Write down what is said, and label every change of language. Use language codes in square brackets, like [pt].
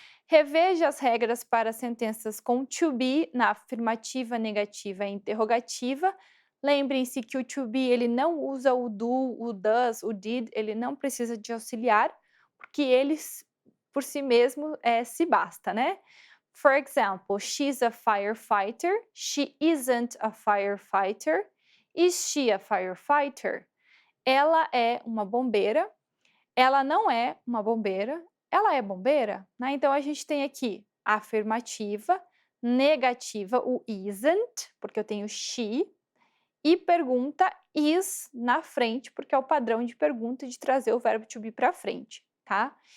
[pt] Reveja as regras para sentenças com to be na afirmativa, negativa e interrogativa. Lembrem-se que o to be ele não usa o do, o does, o did, ele não precisa de auxiliar, porque eles por si mesmo se basta, né? [en] For example, she's a firefighter, she isn't a firefighter, is she a firefighter? [pt] Ela é uma bombeira, ela não é uma bombeira, ela é bombeira, né? Então a gente tem aqui a afirmativa, negativa, o isn't, porque eu tenho she, e pergunta is na frente, porque é o padrão de pergunta de trazer o verbo to be para frente, tá?